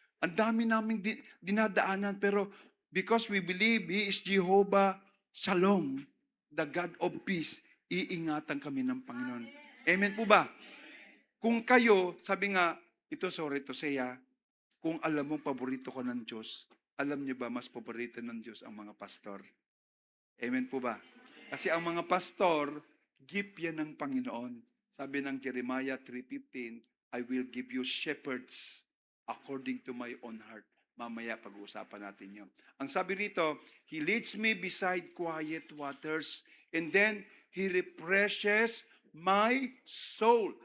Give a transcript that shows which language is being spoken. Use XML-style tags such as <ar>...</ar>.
<tl>Ang dami naming dinadaanan, pero</tl> <en>because we believe He is Jehovah Shalom, the God of peace,</en> <tl>iingatan kami ng Panginoon. Amen po ba? Kung kayo, sabi nga, ito</tl> <en>sorry to say</en> <tl>kung alam mong paborito ko ng Diyos, alam niyo ba mas paborito ng Diyos ang mga pastor? Amen po ba? Kasi ang mga pastor, gift yan ng Panginoon. Sabi ng</tl> <en>Jeremiah 3:15, I will give you shepherds according to my own heart.</en> <tl>Mamaya pag-uusapan natin yun. Ang sabi rito,</tl> <en>He leads me beside quiet waters, and then He refreshes my soul.</en>